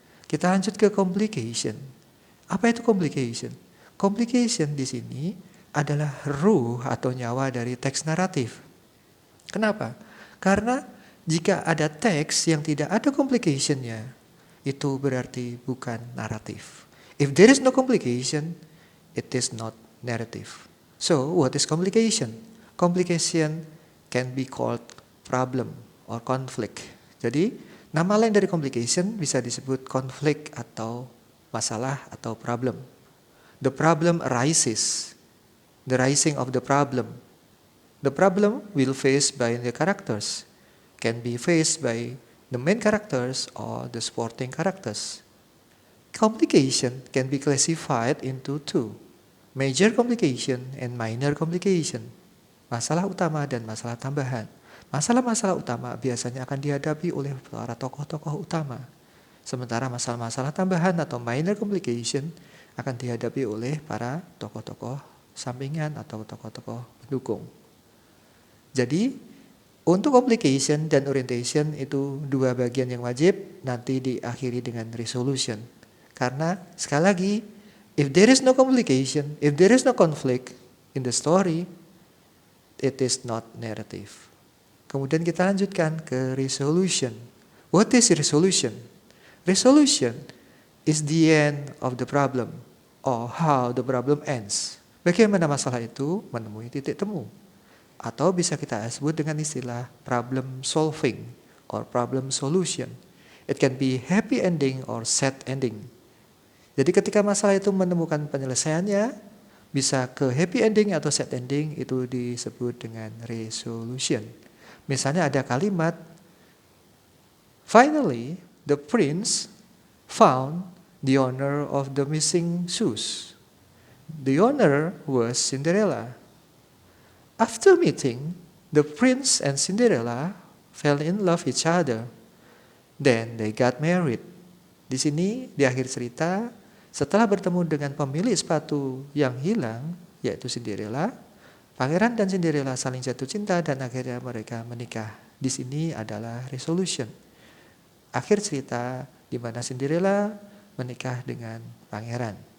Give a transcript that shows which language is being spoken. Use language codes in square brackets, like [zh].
[id] Kita lanjut ke complication. Apa itu complication? Complication di sini adalah ruh atau nyawa dari teks naratif. Kenapa? Karena jika ada teks yang tidak ada complication-nya, itu berarti bukan naratif. [en] If there is no complication, it is not narrative. So, what is complication? Complication can be called problem or conflict. [id] Jadi, nama lain dari complication bisa disebut konflik atau masalah atau problem. [en] The problem arises. The rising of the problem. The problem will faced by the characters, can be faced by the main characters or the supporting characters. Complication can be classified into 2, major complication and minor complication. [id] Masalah utama dan masalah tambahan. Masalah-masalah utama biasanya akan dihadapi oleh para tokoh-tokoh utama. Sementara masalah-masalah tambahan atau minor complication akan dihadapi oleh para tokoh-tokoh sampingan atau tokoh-tokoh pendukung. Jadi, untuk complication dan orientation itu 2 bagian yang wajib, nanti diakhiri dengan resolution. Karena sekali lagi, [en] if there is no complication, if there is no conflict in the story, it is not narrative. [id] Kemudian kita lanjutkan ke resolution. [en] What is resolution? Resolution is the end of the problem or how the problem ends. [id] Bagaimana masalah itu menemui titik temu. Atau bisa kita sebut dengan istilah [en] problem solving or problem solution. It can be happy ending or sad ending. [id] Jadi ketika masalah itu menemukan penyelesaiannya, bisa ke happy ending atau sad ending, itu disebut dengan resolution. Misalnya ada kalimat, [en] finally the prince found the owner of the missing shoes. The owner was Cinderella. After meeting, the prince and Cinderella fell in love each other. Then they got married. [id] Di sini, di akhir cerita, setelah bertemu dengan pemilik sepatu yang hilang, yaitu Cinderella, pangeran dan Cinderella saling jatuh cinta dan akhirnya mereka menikah. Di sini adalah resolution. Akhir cerita di mana Cinderella menikah dengan pangeran.